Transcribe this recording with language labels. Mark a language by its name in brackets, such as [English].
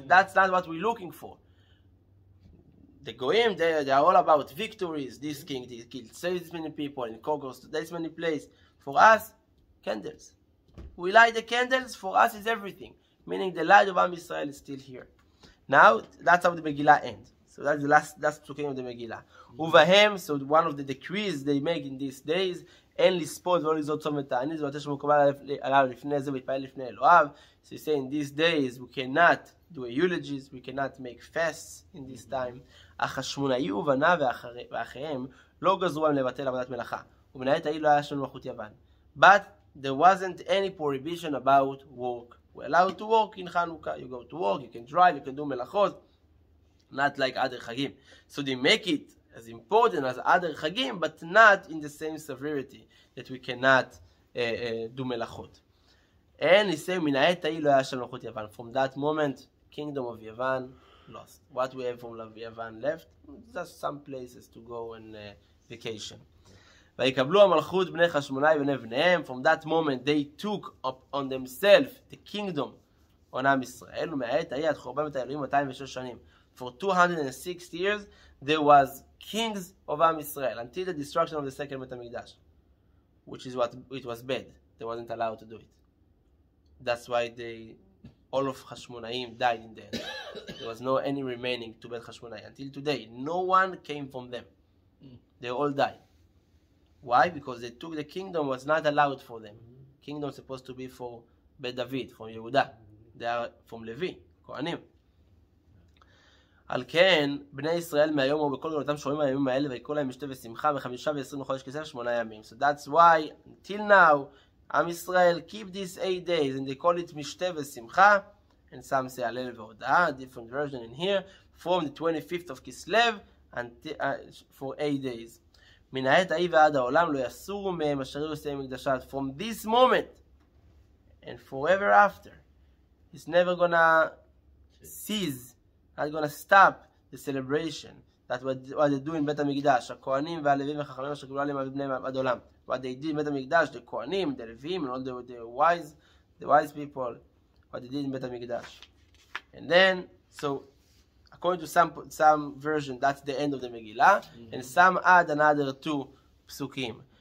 [English] That's not what we're looking for. The Goyim, they are all about victories. This king, he killed so many people and conquers this many places. For us, candles. We light the candles. For us, is everything. Meaning the light of Am Israel is still here. Now, that's how the Megillah ends. So that's the last psukim of the Megillah. [Hebrew] Uvahem, so one of the decrees they make in these days, אין לספוד ולא לזרות צום ותענית, זה מה מקובל עליו לפני זה והתפעל לפני אלוהיו. [English] So you say in these days we cannot do eulogies, we cannot make fasts in this time. [Hebrew] החשמונאי ובניו ואחיהם לא גזרו להם לבטל עבודת מלאכה. ומן העת ההיא לא היה שם מלכות יוון. [English] But there wasn't any prohibition about work. We're allowed to work in Chanukah. You go to work, you can drive, you can do melachot. Not like other chagim. So they make it as important as other chagim, but not in the same severity that we cannot do melachot. And he said, [Hebrew] "Min ha'et ha'ih lo haya shel malchut Yavan." [English] From that moment, kingdom of Yavan lost. What we have from Yavan left, just some places to go and vacation. [Hebrew] ויקבלו המלכות בני חשמונאי ובני בניהם. [English] From that moment, they took up on themselves the kingdom on עם ישראל. [Hebrew] ומהעת ההיא עד חורבן בית האלוהים 206 שנים. [English] For 206 years, there was kings of Am Israel until the destruction of the second Beit HaMikdash, which is what it was bad. They wasn't allowed to do it. That's why all of Hashmonaim died in the end. There was no any remaining to Beit Hashmonai until today. No one came from them. They all died. Why? Because they took the kingdom was not allowed for them. Kingdom was supposed to be for Beit David, from Yehuda. They are from Levi, Kohanim. [Hebrew] על כן, בני ישראל מהיום או בכל גלותם שומעים הימים האלה ויקראו להם משתה ושמחה ב5 ו20 לחודש כסלו 8 ימים. [English] So that's why, until now, עם ישראל keep these 8 days and they call it משתה ושמחה, and some say הלל והודאה, different version in here, from the 25th of Kislev for 8 days. [Hebrew] מן העת ההיא ועד העולם לא יסורו מהם אשר יעשו מקדשת. [English] From this moment and forever after, it's never gonna cease. Not going to stop the celebration. That's what they do in Beit HaMikdash. [Hebrew] הכהנים והלווים והחכמים אשר קיבלו עליהם בני עד עולם. [English] What they did in Beit HaMikdash, the כהנים, the לווים, and all the wise people, what they did in Beit HaMikdash. And then, so, according to some version, that's the end of the Megillah, and some add another 2 psukim.